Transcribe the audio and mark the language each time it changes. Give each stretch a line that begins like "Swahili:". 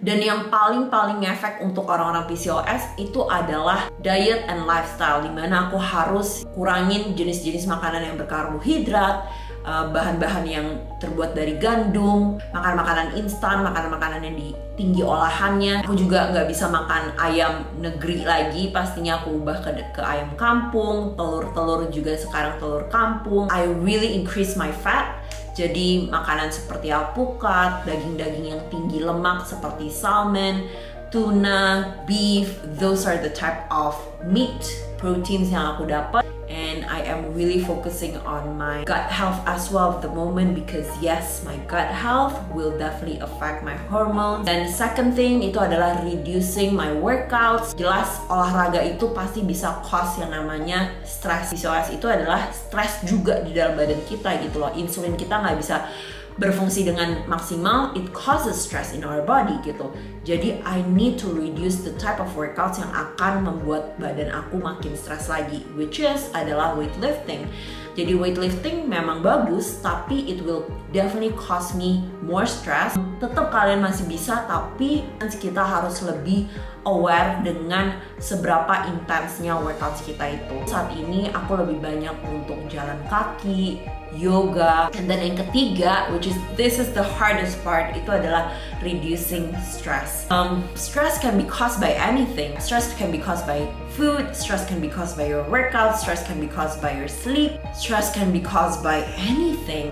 Indonesian: Dan yang paling ngefek untuk orang-orang PCOS itu adalah diet and lifestyle, dimana aku harus kurangin jenis-jenis makanan yang berkarbohidrat, bahan-bahan yang terbuat dari gandum, makan makanan instan, makanan yang tinggi olahannya. Aku juga nggak bisa makan ayam negeri lagi, pastinya aku ubah ke ayam kampung. Telur juga sekarang telur kampung.
English: I really increase my fat.
Indonesian: Jadi makanan seperti alpukat, daging-daging yang tinggi lemak seperti salmon, tuna, beef,
English: those are the type of meat,
Indonesian: proteins yang aku dapat.
English: And I am really focusing on my gut health as well at the moment, because yes, my gut health will definitely affect my hormones. And second thing
Indonesian: itu adalah
English: reducing my workouts.
Indonesian: Jelas olahraga itu pasti bisa cause yang namanya stress. PCOS itu adalah stress juga di dalam badan kita gitu loh. Insulin kita nggak bisa berfungsi dengan maksimal,
English: it causes stress in our body
Indonesian: gitu.
English: Jadi I need to reduce the type of workouts
Indonesian: yang akan membuat badan aku makin stress lagi,
English: which is adalah weightlifting. Jadi weightlifting
Indonesian: memang bagus, tapi
English: it will definitely cause me more stress.
Indonesian: Tetap kalian masih bisa, tapi kita harus lebih aware dengan seberapa intensnya workouts kita itu. Saat ini aku lebih banyak untuk jalan kaki, yoga,
English: and then
Indonesian: yang ketiga,
English: which is this is the hardest part,
Indonesian: itu adalah reducing stress.
English: Stress can be caused by anything. Stress can be caused by food, stress can be caused by your workout, stress can be caused by your sleep, Stress can be caused by anything.